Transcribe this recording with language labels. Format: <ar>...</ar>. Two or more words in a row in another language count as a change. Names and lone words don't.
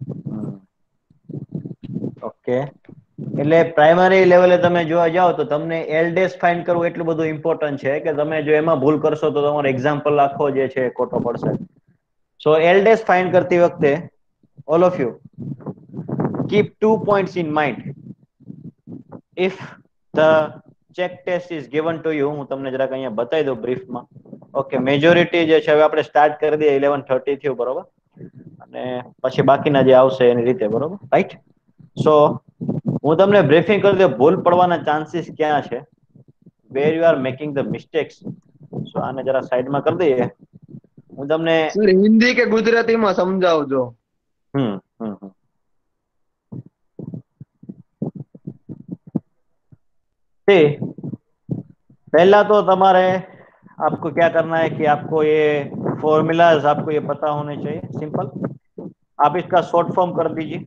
<gu>ઓકે, એટલે પ્રાઇમરી લેવલે તમે જોવા જાવ તો તમને એલ ડેશ ફાઇન્ડ કરવું એટલું બધું ઇમ્પોર્ટન્ટ છે કે તમે જો એમાં ભૂલ કરશો તો તમારો એક્ઝામ્પલ આખો જે છે ખોટો પડશે. સો એલ ડેશ ફાઇન્ડ કરતી વખતે</gu> <en>all of you keep 2 points in mind. If the check test is given to you,</en> <gu>હું તમને જરાક અહીંયા બતાવી દઉં બ્રીફમાં. ઓકે, મેજોરિટી જે છે હવે આપણે સ્ટાર્ટ કરી દઈએ 11:30 થયું, બરોબર? અને પછી બાકીના જે આવશે એની રીતે, બરોબર? રાઈટ. સો હું તમને બ્રીફિંગ કરી દઉં ભૂલ પડવાના ચાન્સીસ ક્યાં છે,</gu> <en>where you are making the mistakes.</en> <gu>સો આને જરા સાઈડમાં કરી દઈએ. હું તમને સર હિન્દી કે ગુજરાતીમાં સમજાવજો.</gu> <hi>હમ હમ હમ पहला तो तुम्हारे आपको क्या करना है कि आपको ये फॉर्मूलाज आपको ये पता होने चाहिए. सिंपल, आप इसका</hi> <en>short form</en> <hi>कर दीजिए.</hi>